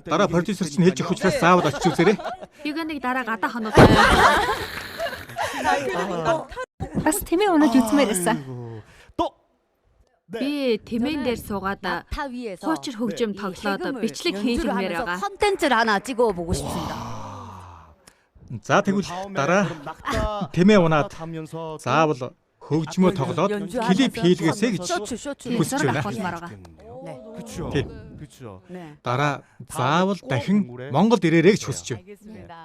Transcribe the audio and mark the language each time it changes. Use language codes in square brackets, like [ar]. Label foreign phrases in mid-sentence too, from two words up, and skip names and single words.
[mn] Дараа продюсер чинь хэлж өгөх учраас заавал очиж үзээрэй. Юганыг дараа гадаа хоноод бас тэмээ унаж үзмээр байсан. би тэмээн дээр суугаад хуучир хөгжим тоглоод бичлэг хийлгэмээр байгаа. [ko] 컨텐츠를 하나 찍어보고 싶습니다. [mn] За тэгвэл дараа тэмээ унаад заавал хөгжмөө тоглоод клип хийлгээсэй гэж хүсэж байна. Дараа заавал дахин Монголд ирээрэй гэж хүсэж байна.